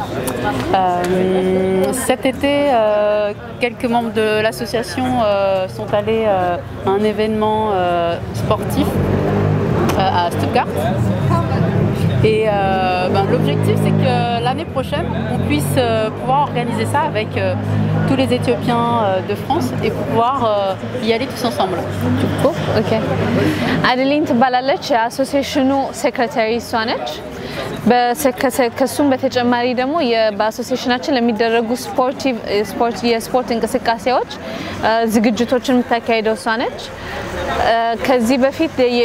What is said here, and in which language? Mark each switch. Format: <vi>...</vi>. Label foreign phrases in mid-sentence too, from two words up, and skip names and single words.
<fr>Cet été, quelques membres de l'association sont allés à un événement sportif à Stuttgart. Et l'objectif, c'est que l'année prochaine, on puisse pouvoir organiser ça avec tous les Éthiopiens de France et pouvoir y aller tous ensemble. Ok.</fr> <am>Adeline ትባላለች የአሶሲዬሽኑ ሴክሬታሪ እሷ ነች። ከሱም በተጨማሪ ደግሞ በአሶሲዬሽናችን ለሚደረጉ የስፖርት እንቅስቃሴዎች ዝግጅቶችን የምታካሂደው እሷ ነች። ከዚህ በፊት</am>